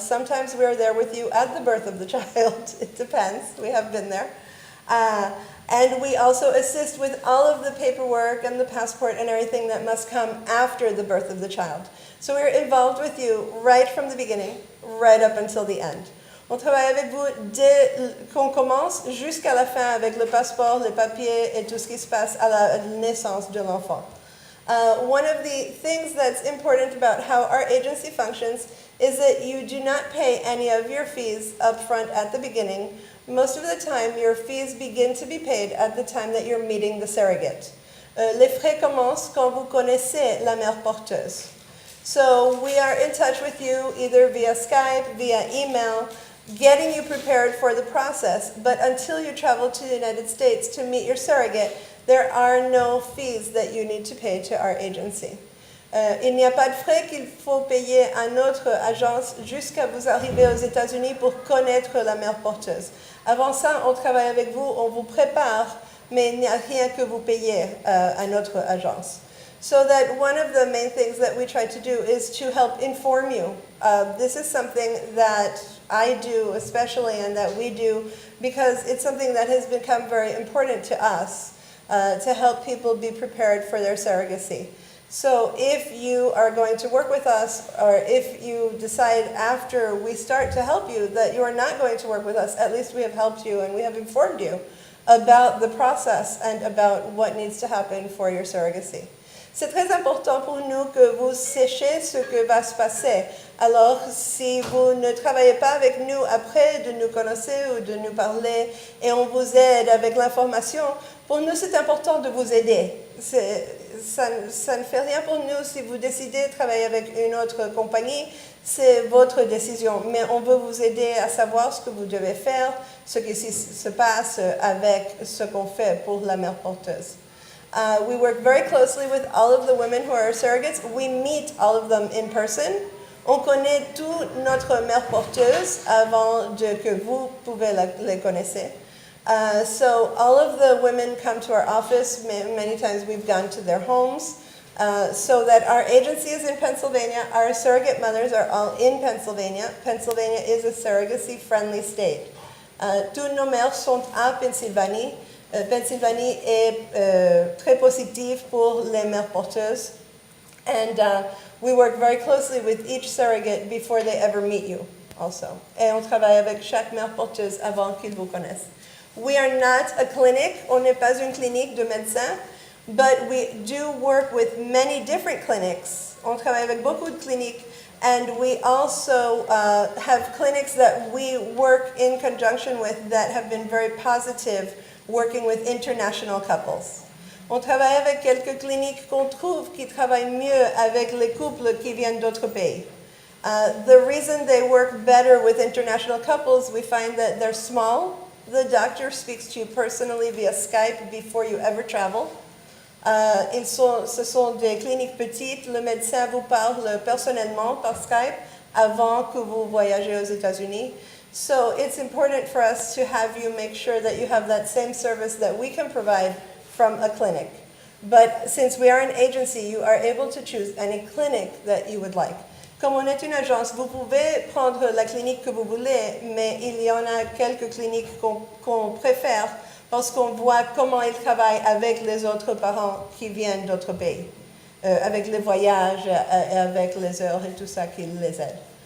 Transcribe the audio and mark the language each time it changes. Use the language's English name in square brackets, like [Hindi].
[English] Sometimes we are there with you at the birth of the child. It depends. We have been there. And we also assist with all of the paperwork and the passport and everything that must come after the birth of the child. So we're involved with you right from the beginning, right up until the end. [French] On travaille avec vous dès qu'on commence jusqu'à la fin avec le passeport, les papiers et tout ce qui se passe à la naissance de l'enfant. [English] One of the things that's important about how our agency functions is that you do not pay any of your fees up front at the beginning. Most of the time, your fees begin to be paid at the time that you're meeting the surrogate. [French] Les frais commencent quand vous connaissez la mère porteuse. [English] So we are in touch with you either via Skype, via email, getting you prepared for the process. But until you travel to the United States to meet your surrogate, there are no fees that you need to pay to our agency. [French] Il n'y a pas de frais qu'il faut payer à notre agence jusqu'à vous arriver aux États-Unis pour connaître la mère porteuse. Avant ça, on travaille avec vous, on vous prépare, mais il n'y a rien que vous payez à notre agence. [English] So that one of the main things that we try to do is to help inform you. This is something that I do especially and that we do because it's something that has become very important to us to help people be prepared for their surrogacy. So if you are going to work with us or if you decide after we start to help you that you are not going to work with us, at least we have helped you and we have informed you about the process and about what needs to happen for your surrogacy. [French] C'est très important pour nous que vous sachiez ce que va se passer. Alors, si vous ne travaillez pas avec nous après de nous connaître ou de nous parler et on vous aide avec l'information, pour nous c'est important de vous aider. Ça ne fait rien pour nous si vous décidez de travailler avec une autre compagnie, c'est votre décision. Mais on veut vous aider à savoir ce que vous devez faire, ce qui se passe avec ce qu'on fait pour la mère porteuse. [English] We work very closely with all of the women who are our surrogates. We meet all of them in person. [French] On connaît toute notre mère porteuse avant que vous pouvez les connaître. [English] So all of the women come to our office. Many times we've gone to their homes. So that our agency is in Pennsylvania. Our surrogate mothers are all in Pennsylvania. Pennsylvania is a surrogacy-friendly state. [French] Tous nos mères sont à Pennsylvanie. Pennsylvanie est très positive pour les mères porteuses. [English] And we work very closely with each surrogate before they ever meet you also. [French] Et on travaille avec chaque mère porteuse avant qu'ils vous connaissent. [English] We are not a clinic, [French] on n'est pas une clinique de médecins, [English] but we do work with many different clinics. [French] On travaille avec beaucoup de cliniques [English] And we also have clinics that we work in conjunction with that have been very positive, working with international couples. [French] On travaille avec quelques cliniques qu'on trouve qui travaillent mieux avec les couples qui viennent d'autres pays. [English] The reason they work better with international couples, we find that they're small. The doctor speaks to you personally via Skype before you ever travel. [French] Ce sont des cliniques petites. Le médecin vous parle personnellement par Skype avant que vous voyagez aux États-Unis. [English] So it's important for us to have you make sure that you have that same service that we can provide from a clinic. But since we are an agency, you are able to choose any clinic that you would like. [French] Comme on est une agence, vous pouvez prendre la clinique que vous voulez, mais il y en a quelques cliniques qu'on préfère parce qu'on voit comment ils travaillent avec les autres parents qui viennent d'autres pays, avec les voyages, avec les heures et tout ça qui les aide.